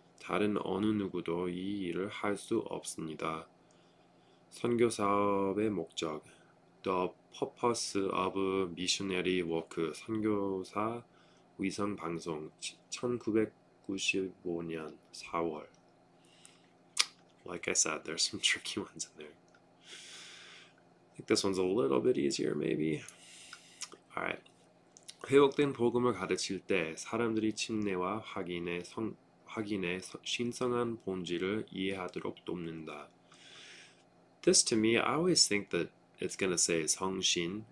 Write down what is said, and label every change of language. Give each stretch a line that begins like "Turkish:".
Korean: 다른 어느 누구도 이 일을 할 수 없습니다. 선교사업의 목적,
English: The Purpose of Missionary Work,
Korean: 선교사 위성 방송, 1995년 4월.
English: Like I said, there's some tricky ones in there. I think this one's a little bit easier, maybe. Alright.
Korean: 회복된 복음을 가르칠 때 사람들이 침례와 확인의 신성한 본질을 이해하도록 돕는다.
English: This to me, I always think that it's going to say 성신.